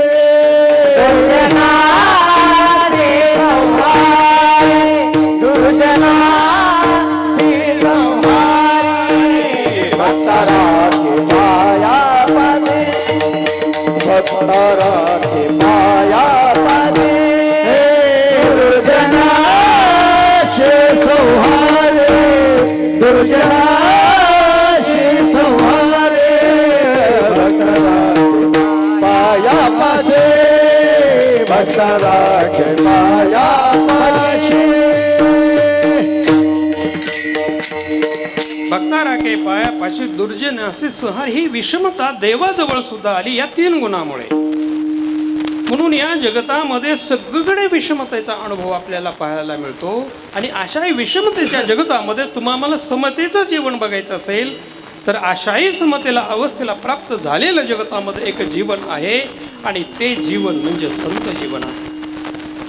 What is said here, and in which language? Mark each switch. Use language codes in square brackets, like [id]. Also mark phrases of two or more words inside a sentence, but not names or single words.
[mr] दुर्जना भक्त राखे पाया पासे, भक्त राखे पाया पासे. दुर्जना शे संहारे, दुर्जना शे संहारे, भक्त राखे पाया पासे, भक्त राखे पाया पासे. भक्ता राखे पायापाशी दुर्जन असे संहार. ही विषमता देवाजवळ सुद्धा आली या 3 गुणामुळे. म्हणून या जगतामध्ये सगळीकडे विषमतेचा अनुभव आपल्याला पाहायला मिळतो. आणि अशा विषमतेच्या जगतामध्ये तुम्हाला समतेचं जीवन बघायचं असेल तर अशाही समतेला अवस्थेला प्राप्त झालेलं जगतामध्ये एक जीवन आहे आणि ते जीवन म्हणजे संत जीवन आहे.